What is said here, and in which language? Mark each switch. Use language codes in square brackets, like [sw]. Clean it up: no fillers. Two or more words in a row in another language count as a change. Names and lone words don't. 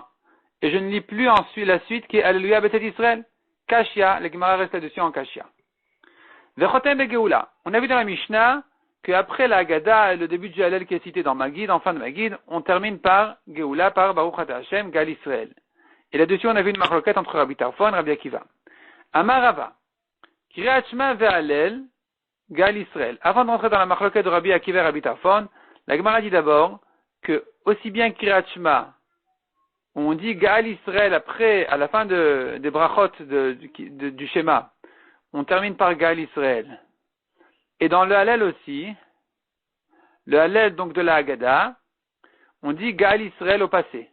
[fr] Et je ne lis plus ensuite la suite qui est Alléluia Betet Israël. Kashia, la Gemara reste là-dessus en Kashia. [he] וחותם בגאולה. [fr] On a vu dans la Mishnah qu'après la Haggadah et le début du Hallel qui est cité dans Magid, en fin de Magid, on termine par Geoula, par [he] ברוך אתה השם גאל ישראל. [fr] Et là-dessus, on a vu une marloquette entre Rabbi Tarfon et Rabbi Akiva. [he] אמר רבא קריאת שמע והלל גאל ישראל. [fr] Avant d'entrer dans la marloquette de Rabbi Akiva et Rabbi Tarfon, la Gemara dit d'abord que aussi bien Kriyat Shema, on dit [he] גאל ישראל [fr] après, à la fin des brachot du schéma, on termine par [he] גאל ישראל. [fr] Et dans le Hallel aussi, le Hallel donc de la Haggadah, on dit [he] גאל ישראל [fr] au passé.